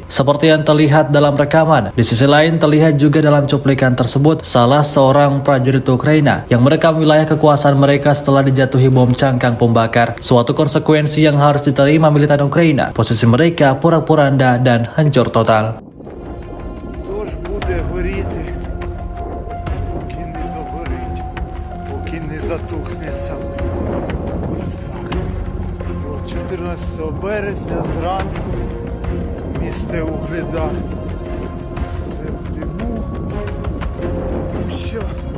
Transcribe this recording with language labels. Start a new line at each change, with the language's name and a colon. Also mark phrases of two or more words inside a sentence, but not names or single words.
Indonesian: Seperti yang terlihat dalam rekaman, di sisi lain terlihat juga dalam cuplikan tersebut salah seorang prajurit Ukraina yang merekam wilayah kekuasaan mereka setelah dijatuhi bom cangkang pembakar. Suatu konsekuensi yang harus diterima militer Ukraina. Posisi mereka porak-poranda dan hancur total.
Ukrainian: Не затухне сам. Ось так. 14 березня зранку місто Вугледар. Все в диму. Що?